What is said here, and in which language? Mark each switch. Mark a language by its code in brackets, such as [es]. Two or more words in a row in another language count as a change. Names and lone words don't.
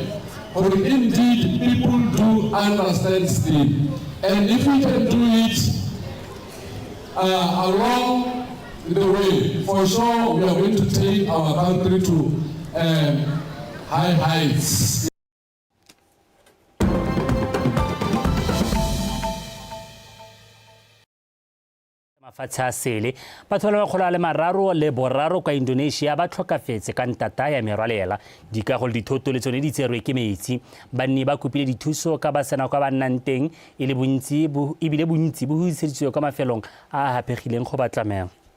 [en] For indeed, people do understand STEM. And if we can do it along the way, for sure we are going to take our country to high heights. [tn] Mafatshe a sele batho ba lekgolo a le mararo le boraro kwa Indonesia ba tlhokafetse ka ntata ya merwalela dikagolo dithoto le tsone di tserwe ke metsi banni ba kopile dithuso ka ba sena kwa ba nnang teng ebile bontsi bo huiseditswe kwa mafelong a hapegileng go batlamela.